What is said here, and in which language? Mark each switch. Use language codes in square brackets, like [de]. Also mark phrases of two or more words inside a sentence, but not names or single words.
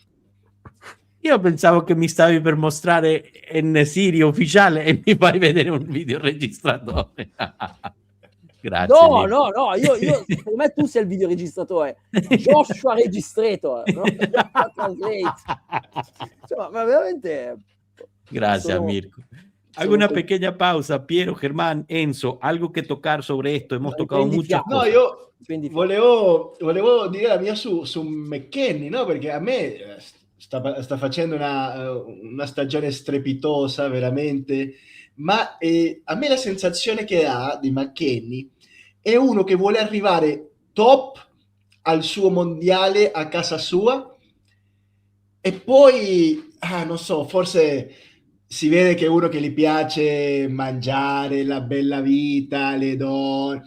[it] Io pensavo che mi stavi per mostrare N-Siri ufficiale e mi fai vedere un videoregistratore. Grazie. No, Mirko. no, io per me tu sei il videoregistratore. Joshua Registrator, no? Joshua Translate. Cioè, ma veramente... [es] Gracias, [it] sono- [es] Mirko. Hago [it] sono [es] una que- pequeña pausa. Piero, Germán, Enzo, algo que tocar sobre esto. Hemos tocado [it] Riprendi [es] muchas [it] fiato. No, [es] cosas. [it] io Quindi- volevo dire la mia su McKennie, no? Perché a me sta facendo una stagione strepitosa, veramente, ma a me la sensazione che ha di McKennie è uno che vuole arrivare top al suo mondiale a casa sua e poi, non so, forse si vede che è uno che gli piace mangiare, la bella vita, le donne.